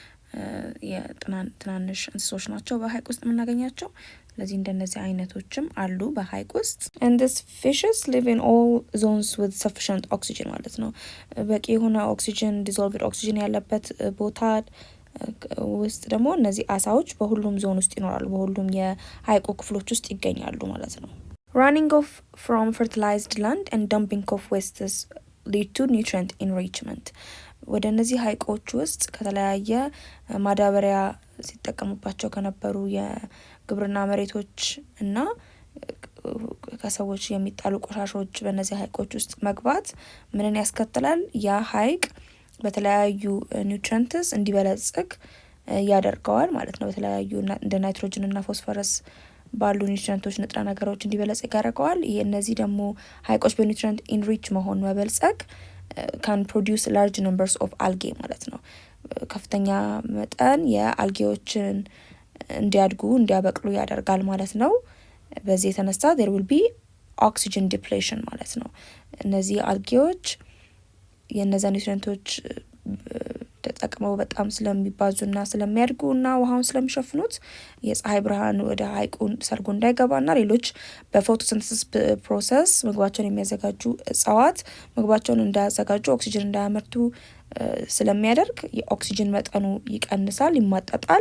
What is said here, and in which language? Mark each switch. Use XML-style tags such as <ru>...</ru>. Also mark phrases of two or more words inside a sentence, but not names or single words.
<am>የትናንሽ እንስሶች ናቸው በሀይቅ ውስጥ የምናገኛቸው። ስለዚህ እንደነዚህ አይነቶችም አሉ በሀይቅ ውስጥ።</am> <en>and these fishes live in all zones with sufficient oxygen</en> <am>ማለት ነው። በቂ የሆነ ኦክሲጅን</am> <en>dissolved oxygen</en> <am>ያለበት ቦታ ውስጥ ደግሞ እነዚህ አሳዎች በሁሉም ዞን ውስጥ ይኖራሉ። በሁሉም የሀይቁ ክፍሎች ውስጥ ይገኛሉ ማለት ነው።</am> <en>running off from fertilized land and dumping of wastes lead to nutrient enrichment</en> <am>ወደ እነዚህ ሀይቆች ውስጥ ከተለያየ ማዳበሪያ ሲጠቀሙባቸው ከነበሩ የግብርና መሬቶች እና ከሰዎች የሚጣሉ ቆሻሾች በእነዚህ ሀይቆች ውስጥ መግባት ምንን ያስከትላል? ያ ሀይቅ በተለያዩ ኒውትሪየንትስ እንዲበለጽግ ያደርገዋል ማለት ነው። በተለያዩ እንደ ናይትሮጅን እና ፎስፈረስ ባሉ ኒውትሪየንቶች ንጥረ ነገሮች እንዲበለጽግ ያደርገዋል። እነዚህ ደግሞ ሀይቆች በኒውትሪየንት ኢንሪች መሆን መበልጸግ</am> <en>can produce large numbers of algae</en> <am>ማለት ነው። ከፍተኛ መጠን የአልጌዎችን እንዲያበቅሉ ያደርጋል ማለት ነው። በዚህ የተነሳ</am> <en>there will be oxygen depletion</en> <am>ማለት ነው። እነዚህ አልጌዎች የነዛ ኒውትሪየንቶች ተጠቅመው በጣም ስለሚባዙና ስለሚያድጉና ውሃውን ስለሚሸፍኑት የፀሐይ ብርሃን ወደ ሀይቁን ሰርጎ እንዳይገባና ሌሎች በፎቶሲንተሲስ ፕሮሰስ ምግባቸውን የሚያዘጋጁ እጽዋት ምግባቸውን እንዳያዘጋጁ ኦክሲጅን እንዳያመርቱ ስለሚያደርግ የኦክሲጅን መጠኑ ይቀንሳል፣ ይማጠጣል።</am>